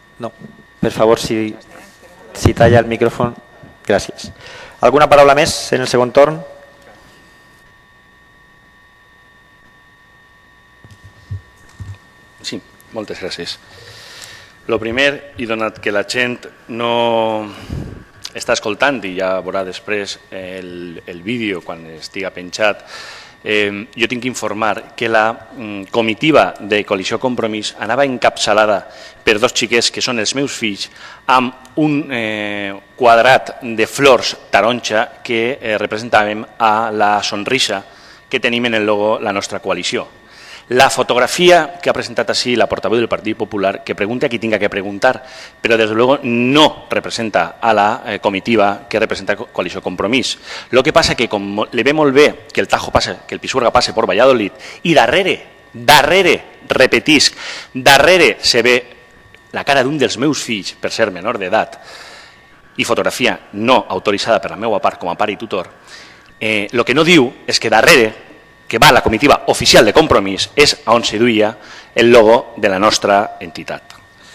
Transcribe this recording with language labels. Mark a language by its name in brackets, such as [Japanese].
[Catalan] No, per favor, si talla el micrófono. Gràcies. Alguna paraula més en el segon torn? Sí, moltes gràcies. Lo primer, i donat que la gent no està escoltant i ja veurà després el vídeo quan estiga penjat, jo tinc que informar que la comitiva de Coalició Compromís anava encapçalada per dos xiquets que són els meus fills amb un quadrat de flors taronja que representàvem a la sonrisa que tenim en el logo la nostra coalició. [Spanish] La fotografía que ha presentado así la portavoz del Partido Popular, que pregunte a quien tenga que preguntar, pero desde luego no representa a la comitiva que representa Coalició Compromís. Lo que pasa que como le ve [Catalan] molt bé [Spanish] que el Tajo pase, que el Pisuerga pase por Valladolid, y [Catalan] darrere, repetisc, darrere se ve la cara d'un dels meus fills, per ser menor d'edat, i fotografia no autoritzada per la meva part com a pare i tutor, el que no diu és que darrere, que va a la comitiva oficial de Compromís, és on se duia el logo de la nostra entitat.